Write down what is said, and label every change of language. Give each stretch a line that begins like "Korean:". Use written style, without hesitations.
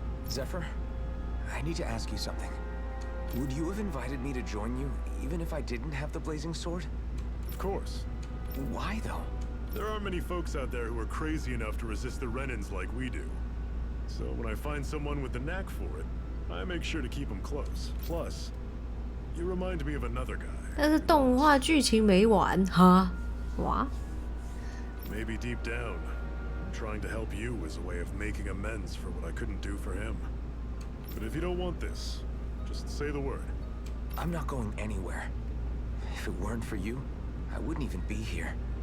English: Zephyr, I need to ask you something. Would you have invited me to join you, even if I didn't have the blazing sword? Of course. Why, though? There aren't many folks out there who are crazy enough to resist the Renans like we do. So when I find someone with the knack for it, I make sure to keep them close. Plus, you remind me of another guy.
Chinese: 但是动画剧情没完哈，哇！
English: Maybe deep down, trying to help you is a way of making amends for what I couldn't do for him. But if you don't want this, just say the word. I'm not going anywhere. If it weren't for you, I wouldn't even be here.